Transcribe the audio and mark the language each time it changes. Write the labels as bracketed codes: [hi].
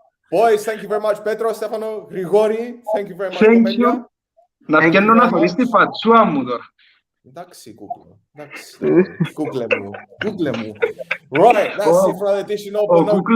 [en] Boys, thank you very much. Pedro, Stefano, Grigori, thank you very much. Thank you. [el] Να βγαίνω να θωρείς τη φατσούα μου τώρα. Εντάξει, Google μου. [en] Right, that's it for the edition of...